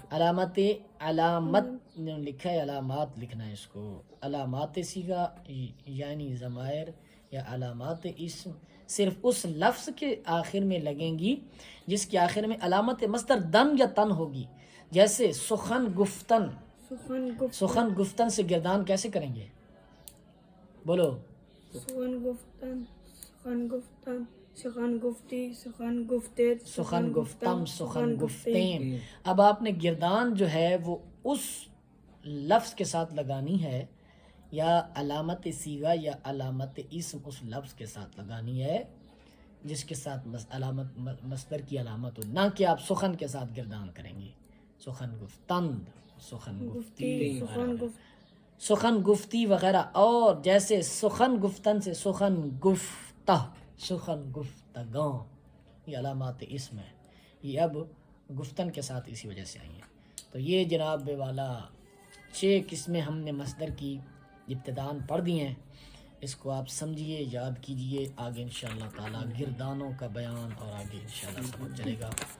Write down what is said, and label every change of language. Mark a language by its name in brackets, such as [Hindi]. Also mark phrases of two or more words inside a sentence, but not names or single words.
[Urdu] علامت لکھا ہے، علامات لکھنا ہے اس کو، علامات صیغہ یعنی ضمائر یا علامات اسم صرف اس لفظ کے آخر میں لگیں گی جس کے آخر میں علامت مصدر دن یا تن ہوگی۔ جیسے [Persian] سخن گفتن، سخن گفتن [Urdu] سے گردان کیسے کریں گے، بولو، [Persian] سخن گفتن، سخن گفتن، سخن گفتی، سخن گفتے، سخن گفتم، سخن گفتیم۔ [Urdu] اب آپ نے گردان جو ہے وہ اس لفظ کے ساتھ لگانی ہے، یا علامت صیغہ یا علامت اسم اس لفظ کے ساتھ لگانی ہے جس کے ساتھ علامت مصدر کی علامت ہو، نہ کہ آپ سخن کے ساتھ گردان کریں گے، [Persian] سخن گفتند، سخن گفتی، سخن گفتی وغیرہ۔ [Urdu] اور جیسے [Persian] سخن گفتن [Urdu] سے [Persian] سخن گفتہ، سخن گفتگاں، [Urdu] یہ علامات اسم ہے، یہ اب گفتن کے ساتھ اسی وجہ سے آئی ہیں۔ تو یہ جناب بے والا 6 قسمیں ہم نے مصدر کی ابتداءً پڑھ دی ہیں، اس کو آپ سمجھیے، یاد کیجئے، آگے انشاءاللہ تعالی گردانوں کا بیان اور آگے انشاءاللہ سمجھ چلے گا۔